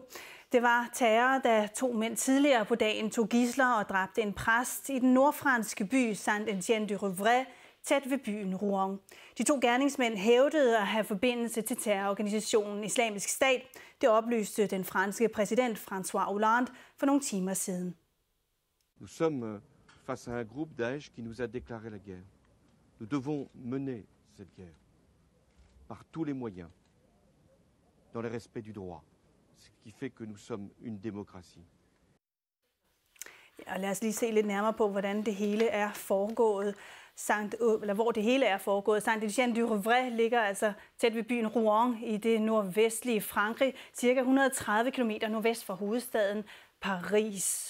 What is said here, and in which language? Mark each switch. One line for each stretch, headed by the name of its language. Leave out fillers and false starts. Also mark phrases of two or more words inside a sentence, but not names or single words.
Danish: Det var terror, da 2 mænd tidligere på dagen tog gidsler og dræbte en præst i den nordfranske by Saint-Étienne-du-Rouvray, tæt ved byen Rouen. De 2 gerningsmænd hævdede at have forbindelse til terrororganisationen Islamisk Stat. Det oplyste den franske præsident François Hollande for nogle timer siden.
French: Nous sommes face à un groupe Daesh qui nous a déclaré la guerre. Nous devons mener cette guerre par tous les moyens, dans le respect du droit, ce qui fait que nous sommes une démocratie.
Danish: Ja, lad os lige se lidt nærmere på, hvordan det hele er foregået. Hvor det hele er foregået. Saint-Étienne-du-Rouvray ligger altså tæt ved byen Rouen i det nordvestlige Frankrig, cirka 130 km nordvest for hovedstaden Paris.